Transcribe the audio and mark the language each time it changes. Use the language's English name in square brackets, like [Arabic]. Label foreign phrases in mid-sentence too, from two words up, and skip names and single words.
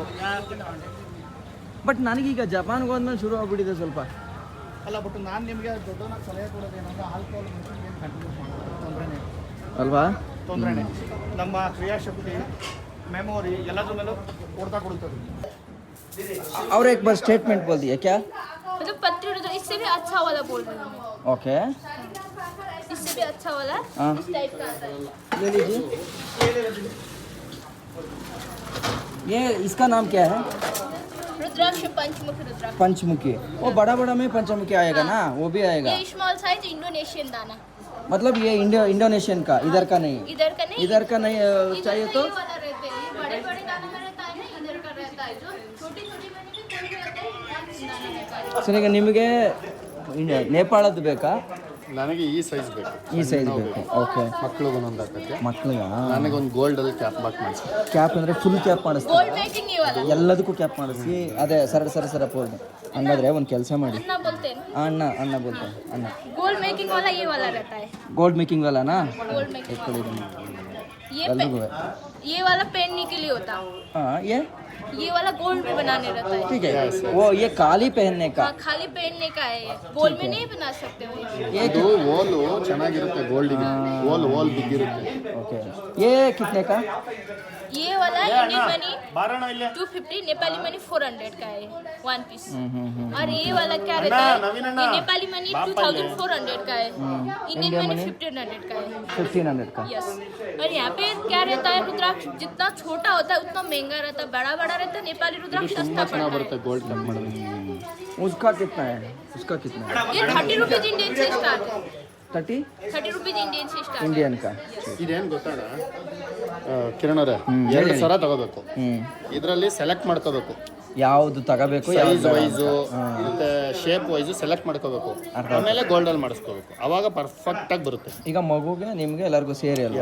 [Kannada] ಬಟ್ ನನಗೀಗ ಜಪಾನ್ಗೆ ಹೋದ್ಮೇಲೆ ಶುರು ಆಗ್ಬಿಟ್ಟಿದೆ ಸ್ವಲ್ಪ. ಅಲ್ಲ, ಬಟ್ ನಾನು ನಿಮಗೆ ದೊಡ್ಡವನಾಗಿ ಸಲಹೆ ಕೊಡೋದೇನಂದ್ರೆ [English] alcohol continue [Kannada] ಮಾಡೋದು ತೊಂದರೆನೇ ಅಲ್ವಾ? ತೊಂದರೆನೇ. ನಮ್ಮ ಕ್ರಿಯಾಶಕ್ತಿ, ಮೆಮೊರಿ ಎಲ್ಲದ್ರ ಮೇಲೂ ಕೊಡ್ತಾ ಕೊಡುತ್ತದೆ. [Hindi] और एक बार स्टेटमेंट बोल दिया क्या? मतलब पत्री उड़े, इससे भी अच्छा वाला बोल रही हूँ मैं। ओके, इससे भी अच्छा वाला हाँ। इस टाइप का आता है। ले लीजिए। ये इसका नाम क्या है? रुद्राक्ष, पंचमुखी रुद्राक्ष। पंचमुखी। वो बड़ा बड़ा में पंचमुखी आएगा ना, वो भी आएगा? ये [English] small size Indonesian [Hindi] दाना। मतलब ये इंडोनेशियन का, इधर का नहीं? इधर का नहीं चाहिए तो? ये वाला रहते हैं, ये बड़े बड़े दाने में रहता है ना, इधर का रहता है। जो छोटी छोटी बनी थी कोई रहता है, दाना रहता है। [Kannada] ಸರ್ ಈಗ ನಿಮಗೆ ನೇಪಾಳದ್ದು ಬೇಕಾ? ನನಗೆ ಈ ಸೈಜ್ ಬೇಕು. ಈ ಸೈಜ್ ಬೇಕು. ಓಕೆ. ಮಕ್ಳಿಗೆ ಒಂದೊಂದು ಹಾಕಕ್ಕೆ. ಮಕ್ಳಿಗೆ ನನಗೊಂದು ಗೋಲ್ಡಲ್ಲಿ ಕ್ಯಾಪ್ ಬಾಕ್ ಮಾಡಿಸಿ. ಕ್ಯಾಪ್ ಅಂದರೆ [English] full cap [Kannada] ಮಾಡಿಸ್ತಾರೆ, [English] gold making [Hindi] ये वाला [Kannada] ಎಲ್ಲದಕ್ಕೂ ಕ್ಯಾಪ್ ಮಾಡಿಸಿ. ಅದೇ ಸರ ಪೋಲ್ಡ್. ಹಂಗಾದ್ರೆ ಒಂದು ಕೆಲಸ ಮಾಡಿ, [Hindi] अन्ना बोलते हैं [Kannada] ಅಣ್ಣ ಬೋಲ್ತಾರೆ ಅಣ್ಣ. [English] gold making [Hindi] वाला ये वाला रहता है [English] gold making [Kannada] ವಾಲಾನಾ? [English] gold making [Hindi] ये [Kannada] ಎಲ್ರಿಗೂ [Hindi] ये वाला पहनने के लिए होता है ಹಾಂ ये वाला गोल्ड में बनाने रहता है ठीक है वो ये काली पहनने का हाँ खाली पहनने का है गोल्ड में नहीं बना सकते हो ये [Kannada] ಇದು ಓಲು ಚೆನ್ನಾಗಿರುತ್ತೆ ಗೋಲ್ಡಿಗೆ. ಓಲ್ ಬಿದ್ದಿರುತ್ತೆ. [Hindi] ओके ये कितने का? ये वाला [English] Indian money [Hindi] 250 [English] Nepali money [Hindi] 400 का है [English] one piece [Hindi] और ये वाला क्या रहता है ये [English] Nepali money [Hindi] 2400 का है [English] Indian money [Hindi] 1500 का है 1500 का. यस और यहाँ पे क्या रहता है रुद्राक्ष जितना छोटा होता है उतना महंगा रहता है बड़ा रहता है नेपाली रुद्राक्ष सस्ता पड़ता [Kannada] ಬರುತ್ತೆ [Hindi] है [Kannada] ಗೋಲ್ಡ್ ಕಟ್ ಮಾಡೋದು. [Hindi] उसका कितना है? उसका कितना है? ये 30 [English] rupees Indian [Hindi] से स्टार्ट है 30 [English] rupees Indian [Hindi] से स्टार्ट इंडियन का. [Kannada] ಇದೇನು ಗೊತ್ತಾಗ ಕಿರಣವ್ರೆ, 2 ಸರ ತಗೋಬೇಕು. ಇದರಲ್ಲಿ ಸೆಲೆಕ್ಟ್ ಮಾಡ್ಕೋಬೇಕು, ಯಾವುದು ತಗೋಬೇಕು, [English] size wise [Kannada] ಮತ್ತೆ [English] shape wise [Kannada] ಸೆಲೆಕ್ಟ್ ಮಾಡ್ಕೋಬೇಕು. ಆಮೇಲೆ ಗೋಲ್ಡಲ್ಲಿ ಮಾಡಿಸ್ಕೋಬೇಕು, ಅವಾಗ ಪರ್ಫೆಕ್ಟಾಗಿ ಬರುತ್ತೆ. ಈಗ ಮಗುಗೆ ನಿಮಗೆ ಎಲ್ಲರಿಗೂ ಸೇರಿ ಅಲ್ವಾ?